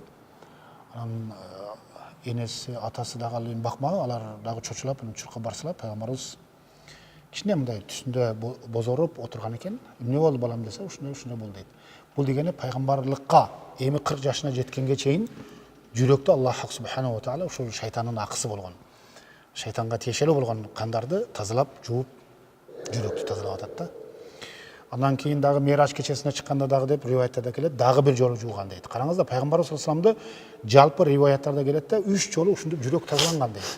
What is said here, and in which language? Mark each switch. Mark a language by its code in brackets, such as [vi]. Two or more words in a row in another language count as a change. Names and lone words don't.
[ky] Анан энеси, атасы дагы ал эми бакмаган, алар дагы чочулап, чуркап барсалар, пайгамбарыбыз кичине мындай түсүндө бозоруп отурган экен. "Эмне болду балам" десе, ушундай болду дейт. Бул дегени пайгамбарлыкка эми 40 жашына жеткенге чейин жүрөктө Аллах [ar] سبحانه وتعالى [ky] ушул шайтандын акысы болгон, шайтанга тиешелүү болгон кандарды тазалап, жууп, жүрөктү тазалап атат да. Андан кийин дагы Мираж кечесине чыкканда дагы деп риваяттарда келет, дагы бир жолу жууган дейт. Караңыздар, пайгамбарыбыз [ar] صلى الله عليه وسلم [ky] жалпы риваяттарда келет да, 3 жолу ушинтип жүрөк тазаланган дейт.